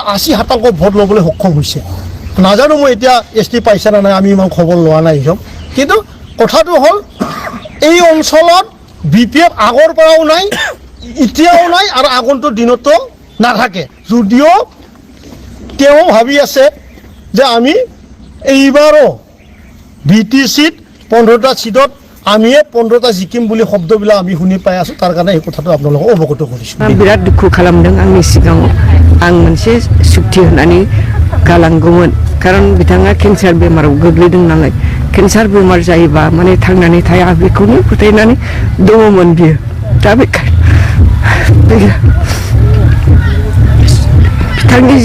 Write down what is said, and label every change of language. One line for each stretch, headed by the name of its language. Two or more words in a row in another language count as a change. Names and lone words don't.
Assamese: 80% ভোট ল'বলৈ সক্ষম হৈছে নাজানো মই এতিয়া ST পাইছে না নাই আমি ইমান খবৰ লোৱা নাই কিন্তু কথাটো হ'ল এই অঞ্চলত BPF আগৰ পৰাও নাই এতিয়াও নাই আৰু আগন্তুক দিনতো নাথাকে যদিও তেওঁ ভাবি আছে যে আমি এইবাৰো BTCত 15টা সিটত আমি 15টা জিকিম বুলি শব্দবিলাক আমি শুনি পাই আছোঁ তাৰ কাৰণে এই কথাটো আপোনালোকক অৱগত কৰিছোঁ
Bodo: बिराट दुखु खालामदों आंनि सिगाङाव आं मोनसे सुक्ति होनानै गालांगौमोन कारण बिथाङा केन्सार बेमाराव गोग्लैदों नालाय केन्सार बेमार जायोबा माने थांनानै थाया बेखौनो फोथायनानै दङमोन बियो दा बिथांनि जि